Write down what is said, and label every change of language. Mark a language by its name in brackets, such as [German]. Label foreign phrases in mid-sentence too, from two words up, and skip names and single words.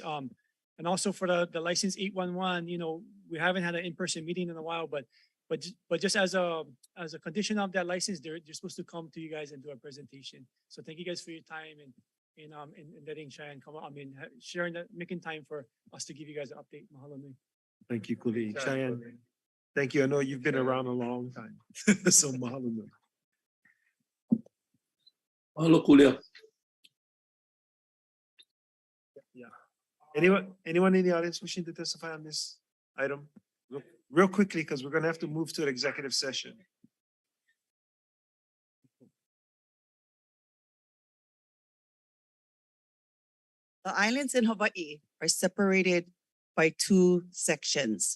[English] And also for the license 811, we haven't had an in-person meeting in a while, but just as a condition of that license, they're supposed to come to you guys and do a presentation. So thank you guys for your time and letting Cheyenne come. Sharing that, making time for us to give you guys an update. [Hawaiian] Mahalo nui. [English] Thank you, Kuli. Cheyenne. Thank you. I know you've been around a long time. [Hawaiian] So mahalo nui. [English] Mahalo, Kulia. Yeah. Anyone in the audience wishing to testify on this item? Real quickly, because we're going to have to move to an executive session. The islands in Hawaii are separated by two sections.